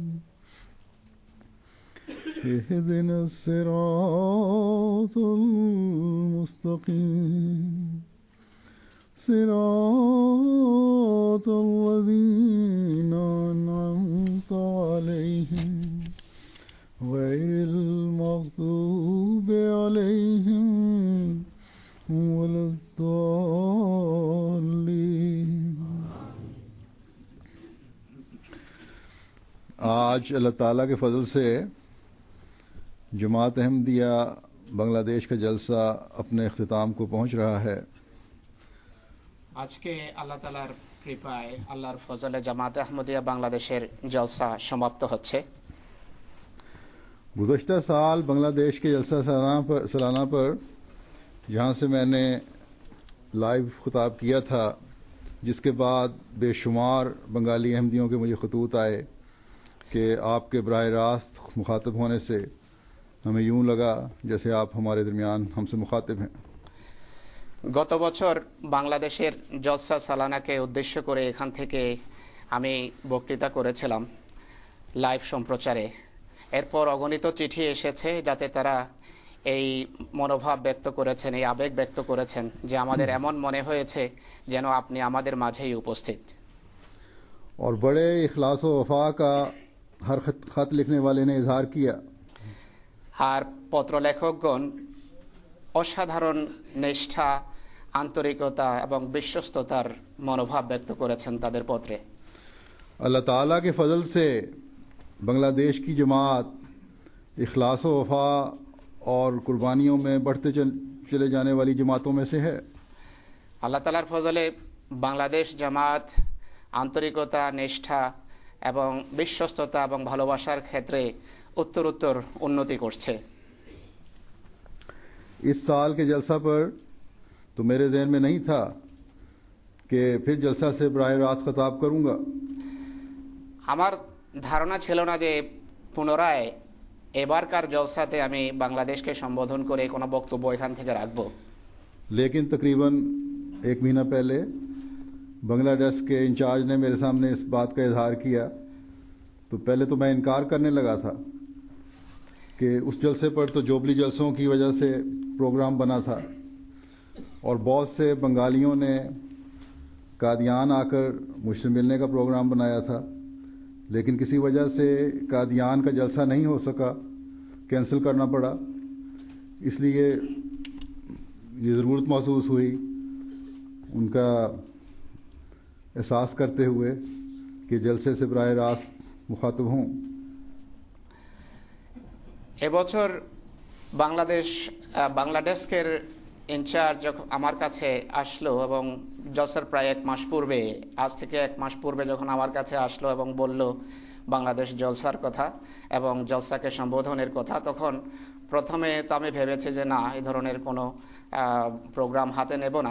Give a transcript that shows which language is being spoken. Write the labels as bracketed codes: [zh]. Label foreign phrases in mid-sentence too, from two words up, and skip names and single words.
[ar] اهدنا الصراط المستقيم صراط الذين أنعمت عليهم غير المغضوب عليهم ولا الضالين۔ [ur] آج اللہ تعالیٰ کے فضل سے جماعت احمدیہ بنگلہ دیش کا جلسہ اپنے اختتام کو پہنچ رہا ہے۔ [bn] আজকে আল্লাহ তাআলার কৃপায় আল্লাহর ফজলে জামাত আহমদিয়া বাংলাদেশের জলসা সমাপ্ত হচ্ছে। [ur] گزشتہ سال بنگلہ دیش کے جلسہ سالانہ پر یہاں سے میں نے لائیو خطاب کیا تھا، جس کے بعد بے شمار بنگالی احمدیوں کے مجھے خطوط آئے کہ آپ کے براہ راست مخاطب ہونے سے ہمیں یوں لگا جیسے آپ ہمارے درمیان ہم سے مخاطب ہیں۔ [bn] গত বছর বাংলাদেশের জলসা সালানাকে উদ্দেশ্য করে এখান থেকে আমি বক্তৃতা করেছিলাম লাইভ সম্প্রচারে। এরপর অগণিত চিঠি এসেছে যাতে তারা এই মনোভাব ব্যক্ত করেছেন, এই আবেগ ব্যক্ত করেছেন যে আমাদের এমন মনে হয়েছে যেন আপনি আমাদের মাঝেই উপস্থিত। [ur] اور بڑے اخلاص و وفا کا ہر خط لکھنے والے نے اظہار کیا۔ [bn] আর পত্রলেখকগণ অসাধারণ নিষ্ঠা, আন্তরিকতা এবং বিশ্বস্ততার মনোভাব ব্যক্ত করেছেন তাদের পত্রে। [ur] اللہ تعالیٰ کے فضل سے بنگلہ دیش کی جماعت اخلاص و وفا اور قربانیوں میں بڑھتے چلے جانے والی جماعتوں میں سے ہے۔ [bn] আল্লাহ তাআলার ফজলে বাংলাদেশ জামাত আন্তরিকতা, নিষ্ঠা এবং বিশ্বস্ততা এবং ভালোবাসার ক্ষেত্রে উত্তরোত্তর উন্নতি করছে। [ur] اس سال کے جلسہ پر تو میرے ذہن میں نہیں تھا کہ پھر جلسہ سے براہ راست خطاب کروں گا۔ [bn] আমার ধারণা ছিল না যে পুনরায় এবারকার জলসাতে আমি বাংলাদেশকে সম্বোধন করে কোনো বক্তব্য এখান থেকে রাখব। [ur] لیکن تقریباً 1 مہینہ پہلے بنگلہ دیش کے انچارج نے میرے سامنے اس بات کا اظہار کیا تو پہلے تو میں انکار کرنے لگا تھا کہ اس جلسے پر تو جوبلی جلسوں کی وجہ سے پروگرام بنا تھا اور بہت سے بنگالیوں نے قادیان آکر مجھ سے ملنے کا پروگرام بنایا تھا، لیکن کسی وجہ سے قادیان کا جلسہ نہیں ہو سکا، کینسل کرنا پڑا. اس لیے یہ ضرورت محسوس ہوئی ان کا احساس کرتے ہوئے کہ جلسے سے براہ راست مخاطب ہوں. [bn] এবছর বাংলাদেশের ইনচার্জ যখন আমার কাছে আসলো এবং জলসার প্রায় 1 মাস পূর্বে, আজ থেকে 1 মাস পূর্বে যখন আমার কাছে আসলো এবং বলল বাংলাদেশ জলসার কথা এবং জলসাকে সম্বোধনের কথা, তখন প্রথমে তো আমি ভেবেছি যে না, এই ধরনের কোনো প্রোগ্রাম হাতে নেব না।